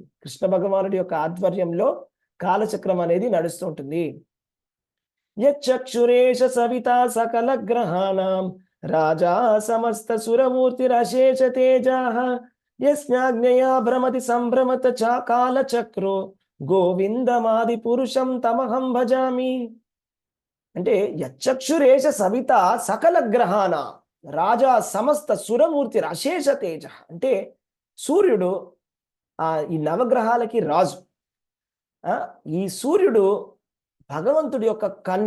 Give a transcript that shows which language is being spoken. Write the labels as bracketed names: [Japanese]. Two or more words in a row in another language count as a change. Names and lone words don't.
[Telugu] కృష్ణ భగవానుడి యొక్క ఆధ్వర్యంలో కాలచక్రం అనేది నడుస్తూ ఉంటుంది. [Sanskrit] యచ్చక్షురేష సవితా సకల గ్రహాణం రాజా సమస్త సురమూర్తిరశేష తేజాః యస్యాజ్ఞయా భ్రమతి సంభ్రమత చ కాలచక్రో గోవిందమాది పురుషం తమహం భజామి. అంటే యచ్చక్షురేష సవిత సకల గ్రహాణ రాజా సమస్త సురమూర్తి అశేష తేజ. [Telugu] అంటే సూర్యుడు ఈ నవగ్రహాలకి రాజు. ఈ సూర్యుడు భగవంతుడి యొక్క కన్ను.